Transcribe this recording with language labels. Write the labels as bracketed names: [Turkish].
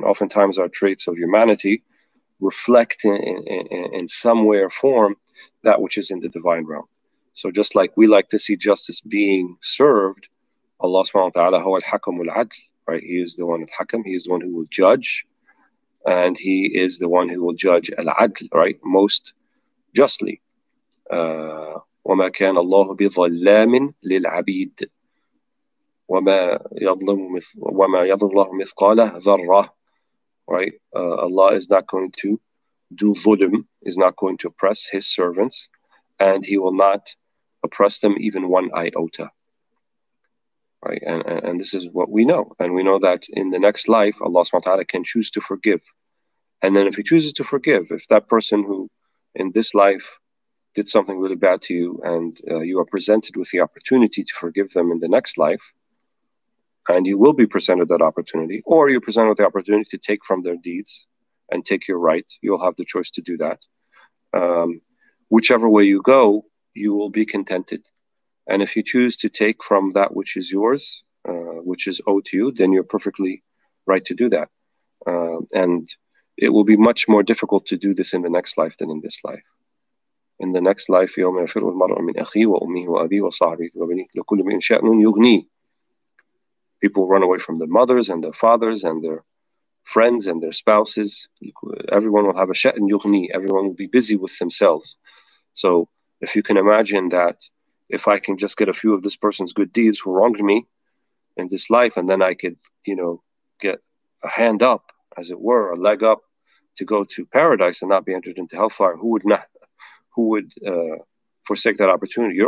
[English] And oftentimes our traits of humanity reflect in some way or form that which is in the divine realm. So just like we like to see justice being served, Allah subhanahu wa ta'ala, [Arabic] huwa al-hakam al-adl, [English] right? He is the one al-hakam, he is the one who will judge, and he is the one who will judge al-adl, right? Most justly. [Arabic] وَمَا كَانَ اللَّهُ بِظَلَّامٍ لِلْعَبِيدِ وَمَا يَظْلِمُ اللَّهُ مِثْقَالَ ذَرَّةٍ, [English] right? Allah is not going to do dhulm, is not going to oppress his servants, and he will not oppress them even one iota, right? And this is what we know. And we know that in the next life, Allah subhanahu wa ta'ala can choose to forgive. And then if he chooses to forgive, if that person who in this life did something really bad to you and you are presented with the opportunity to forgive them in the next life, and you will be presented that opportunity, or you're presented with the opportunity to take from their deeds and take your right, you'll have the choice to do that. Whichever way you go, you will be contented. And if you choose to take from that which is yours, which is owed to you, then you're perfectly right to do that. And it will be much more difficult to do this in the next life than in this life. In the next life, [Arabic] يوم يفر المرء من أخيه وأمه وأبيه وصاحبه وبنيه لكل امرئ شأن يغنيه. [English] People run away from their mothers and their fathers and their friends and their spouses. Everyone will have a sha'an yughni. Everyone will be busy with themselves. So if you can imagine that if I can just get a few of this person's good deeds who wronged me in this life, and then I could, get a hand up, as it were, a leg up to go to paradise and not be entered into hellfire, who would forsake that opportunity?